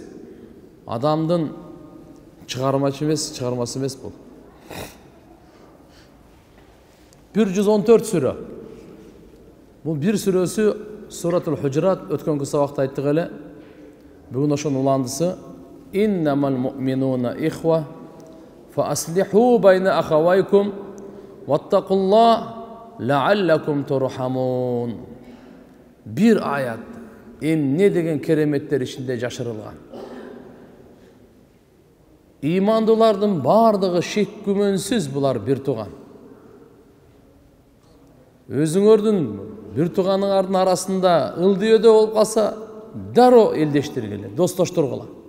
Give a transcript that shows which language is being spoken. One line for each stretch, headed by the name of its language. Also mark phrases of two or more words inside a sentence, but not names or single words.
Kyrgyz: Адамдын чыгармасы эмес бул. 114 сүрө. Бул бир сүрөсү Суратул Худжурат, өткөнкү сабакта айттык эле. Бүгүн ошонун уландысы:
Arabic: إنما المؤمنون إخوة فأصلحوا بين أخويكم واتقوا الله لعلكم ترحمون.
Kyrgyz: Бир аят эмне деген кереметтер ичинде жашырылган. Имандуулардын бардыгы шек күмөнсүз булар бир тууган. Өзүңөрдүн бир тууганыңардын арасында ылдыйөдө болуп калса, дароо элдештиргиле, достоштургула.